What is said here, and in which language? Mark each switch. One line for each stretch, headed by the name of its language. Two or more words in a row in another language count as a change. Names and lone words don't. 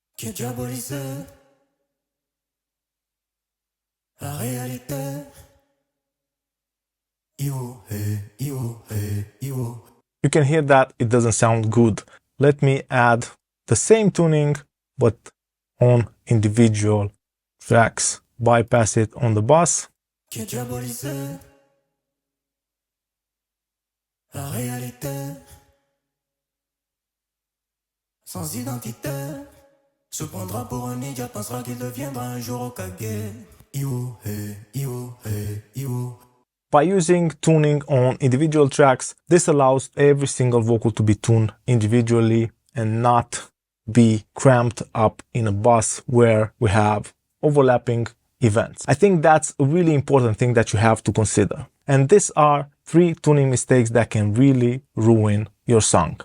English: You can hear that it doesn't sound good. Let me add the same tuning, but on individual tracks. Bypass it on the bus.
French: Sans identitaire, se prendra pour un ninja, pensera qu'il deviendra un jour Hokage. Iwo, hey, iwo, hey, iwo.
English: By using tuning on individual tracks, this allows every single vocal to be tuned individually and not be cramped up in a bus where we have overlapping events. I think that's a really important thing that you have to consider. And these are 3 tuning mistakes that can really ruin your song.